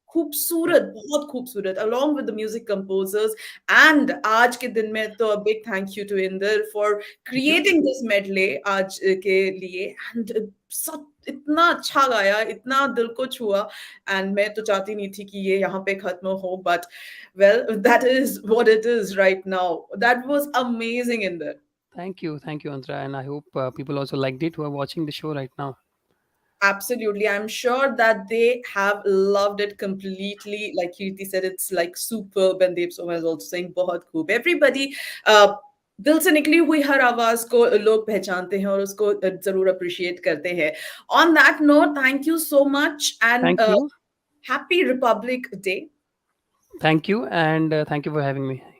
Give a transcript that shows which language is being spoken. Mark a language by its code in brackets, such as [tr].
[hi] खूबसूरत, बहुत खूबसूरत [en] along with the music composers and [hi] आज के दिन में तो [en] A big thank you to Inder for Thank you. Creating this medley [hi] आज के लिए एंड सब इतना अच्छा गाया, इतना दिल को छुआ एंड मैं तो चाहती नहीं थी कि ये यहाँ पे खत्म हो [en] But well that is what it is right now. That was amazing in that. Thank you, Andra, and I hope people also liked it who are watching the show right now. Absolutely. I'm sure that they have loved it completely. Like Kirti said, it's like superb. And Dev Soma is also saying, [hi] बहुत खूब. Everybody, दिल से निकली हुई हर आवाज को लोग पहचानते हैं और उसको जरूर अप्रिशिएट करते हैं. [en] On that note, thank you so much and Thank you. happy Republic Day. Thank you, and thank you for having me.